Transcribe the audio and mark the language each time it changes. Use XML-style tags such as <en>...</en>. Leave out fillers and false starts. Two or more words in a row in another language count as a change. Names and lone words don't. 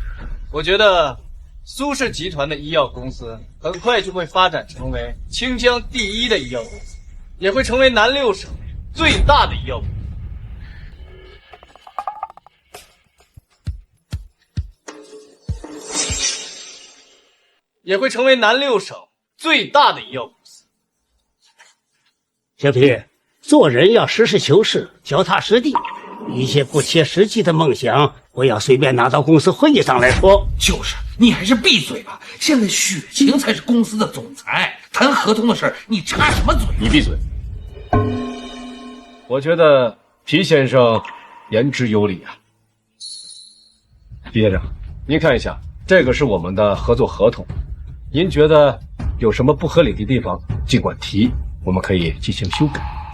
<zh>我覺得蘇氏集團的醫藥公司很快就會發展成為清江第一的醫藥公司，也會成為南六省最大的醫藥公司，也會成為南六省最大的醫藥公司。小皮，做人要實事求是，腳踏實地，一些不切實際的夢想不要隨便拿到公司會議上來說。就是，你還是閉嘴吧。現在雪晴才是公司的總裁，談合同的事你插什麼嘴？你閉嘴。我覺得皮先生言之有理啊。皮先生，您看一下，這個是我們的合作合同，您覺得有什麼不合理的地方，盡管提，我們可以進行修改。</zh>